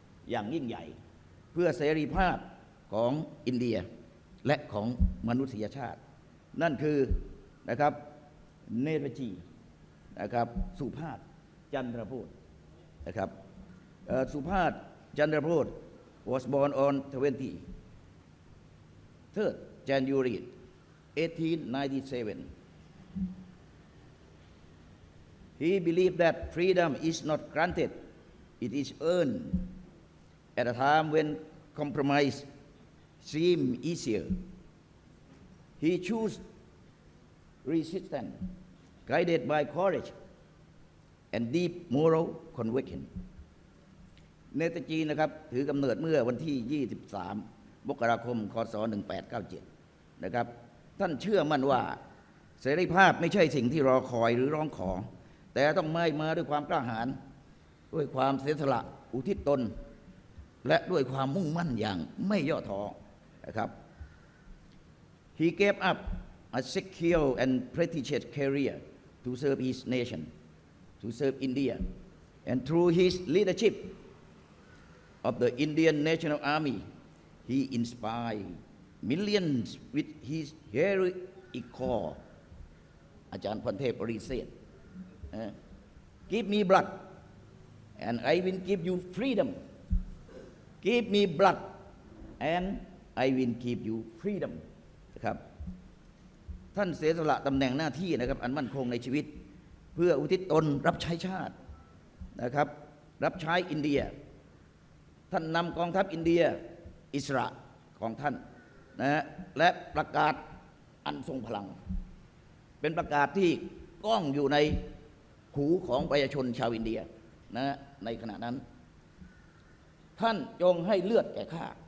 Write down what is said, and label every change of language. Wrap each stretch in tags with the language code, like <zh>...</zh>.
<th>อย่างยิ่งใหญ่เพื่อเสรีภาพของอินเดียและของมนุษยชาตินั่นคือนะครับเนตจีนะครับสุภาพจันทรโพธิ์นะครับสุภาพจันทรโพธิ์</th> <en>was born on 23rd January 1897. He believed that freedom is not granted, it is earned. At a time when compromise seemed easier, he chose resistance, guided by courage and deep moral conviction.</en> <th>เนตจีนะครับถือกำเนิดเมื่อวันที่ 23 มกราคม คศ 1897 นะครับท่านเชื่อมั่นว่าเสรีภาพไม่ใช่สิ่งที่รอคอยหรือร้องขอแต่ต้องไม่มาด้วยความกล้าหาญด้วยความเสียสละอุทิศตน และด้วยความมุ่งมั่นอย่างไม่ย่อท้อนะครับ</th> <en>He gave up a secure and prestigious career to serve his nation, to serve India, and through his leadership of the Indian National Army, he inspired millions with his heroic call. อาจารย์พรเทพปริเศษ Give me blood and I will give you freedom. Give me blood and I will give you freedom.</en> <th>นะครับท่านเสียสละตำแหน่งหน้าที่นะครับอันมั่นคงในชีวิตเพื่ออุทิศตนรับใช้ชาตินะครับรับใช้อินเดียท่านนำกองทัพอินเดียอิสระของท่านนะและประกาศอันทรงพลังเป็นประกาศที่ก้องอยู่ในหูของประชาชนชาวอินเดียนะในขณะนั้นท่านจงให้เลือดแก่ข้า</th>